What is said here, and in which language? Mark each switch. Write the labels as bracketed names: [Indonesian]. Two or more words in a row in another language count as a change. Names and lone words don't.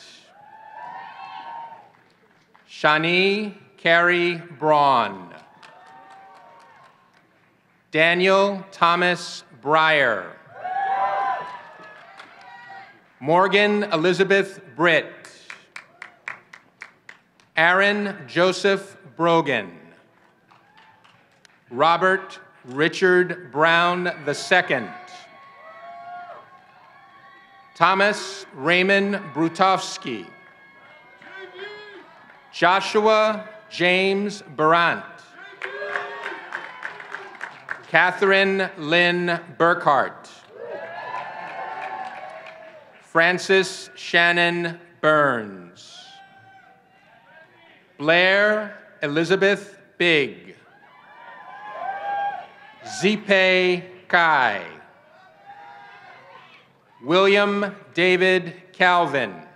[English] Shani Carey Braun. Daniel Thomas Breyer. Morgan Elizabeth Britt. Aaron Joseph Brogan. Robert Richard Brown II. Thomas Raymond Brutowski. Joshua James Barant. Katherine Lynn Burkhart. Francis Shannon Burns. Blair Elizabeth Big. Zipe Kai. William David Calvin.